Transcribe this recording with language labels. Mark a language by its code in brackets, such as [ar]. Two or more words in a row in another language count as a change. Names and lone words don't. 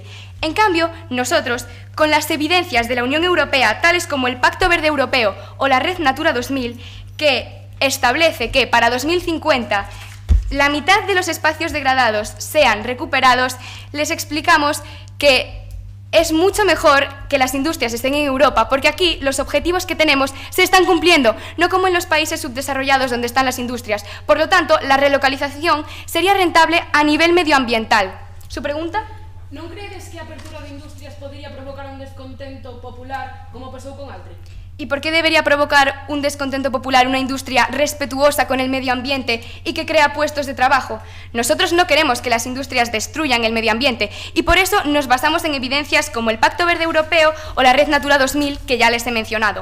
[es] En cambio, nosotros, con las evidencias de la Unión Europea, tales como el Pacto Verde Europeo o la Red Natura 2000, que establece que para 2050 la mitad de los espacios degradados sean recuperados, les explicamos que es mucho mejor que las industrias estén en Europa, porque aquí los objetivos que tenemos se están cumpliendo, no como en los países subdesarrollados donde están las industrias. Por lo tanto, la relocalización sería rentable a nivel medioambiental. ¿Su pregunta? [gl] Non credes que a apertura de industrias podría provocar un descontento popular como pasou con Altri? [es] ¿Y por qué debería provocar un descontento popular una industria respetuosa con el medio ambiente y que crea puestos de trabajo? Nosotros no queremos que las industrias destruyan el medio ambiente y por eso nos basamos en evidencias como el Pacto Verde Europeo o la Red Natura 2000 que ya les he mencionado.